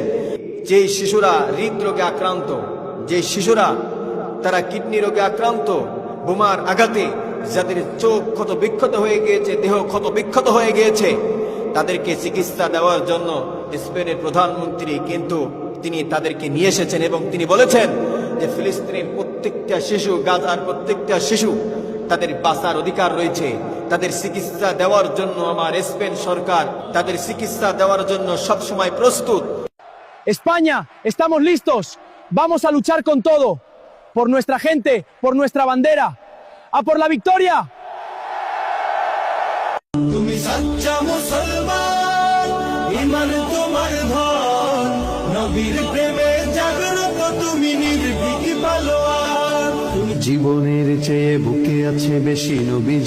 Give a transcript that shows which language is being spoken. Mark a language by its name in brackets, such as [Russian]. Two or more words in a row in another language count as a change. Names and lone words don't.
[Bangla] যে শিশুরা হৃদরোগে আক্রান্ত, যে শিশুরা তারা কিডনি রোগে আক্রান্ত, বোমার আঘাতে যাদের চোখ ক্ষত বিক্ষত হয়ে গিয়েছে, দেহ ক্ষত বিক্ষত হয়ে গিয়েছে, তাদেরকে চিকিৎসা দেওয়ার জন্য স্পেনের প্রধানমন্ত্রী কিন্তু তিনি তাদেরকে নিয়ে এসেছেন এবং তিনি বলেছেন যে ফিলিস্তিনের প্রত্যেকটা শিশু, গাজার প্রত্যেকটা শিশু, তাদের বাঁচার অধিকার রয়েছে। তাদের চিকিৎসা দেওয়ার জন্য আমার স্পেন সরকার তাদের চিকিৎসা দেওয়ার জন্য সবসময় প্রস্তুত। [Spanish] España, estamos listos. Vamos a luchar con todo. Por nuestra gente, por nuestra bandera. ¡A por la victoria! [Bangla] তুমি সচ্চা মুসলমান, ঈমান তোমার ধন, নবীর প্রেমে জাগ্রত তুমি নির্ভীক পালোয়ান। জীবনের চেয়ে বুকে আছে বেশি নবী।